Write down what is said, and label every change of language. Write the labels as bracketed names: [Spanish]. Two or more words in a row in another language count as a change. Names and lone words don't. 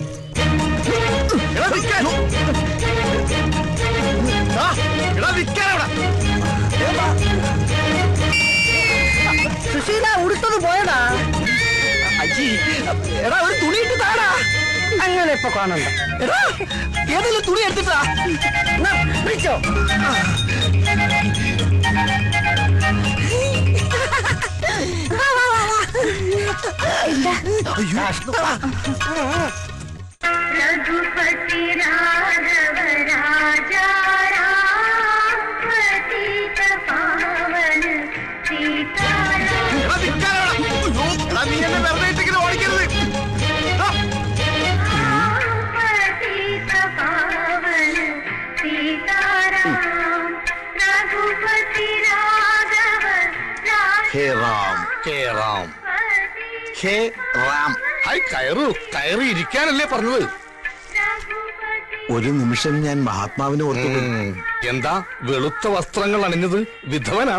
[Malayalam] സുശീല ഉടുത്തത് പോയടാ. അജി, എടാ ഒരു തുണി ഇട്ട് താടാ. അങ്ങനെ ഇപ്പൊ കാണണ്ട. എടാ ഏതെങ്കിലും തുണി എടുത്തിട്ടാ വിളിച്ചോ. [Hindi] रघुपति राघव राजा राम पतित पावन सीताराम पतित पावन सीताराम रघुपति राघव हे राम, हे राम, हे राम. [Malayalam] കയറു കയറി ഇരിക്കാനല്ലേ പറഞ്ഞത്? ഒരു നിമിഷം ഞാൻ മഹാത്മാവിനെ ഓർത്തു. എന്താ വെളുത്ത വസ്ത്രങ്ങൾ അണിഞ്ഞത്? വിധവനാണോ?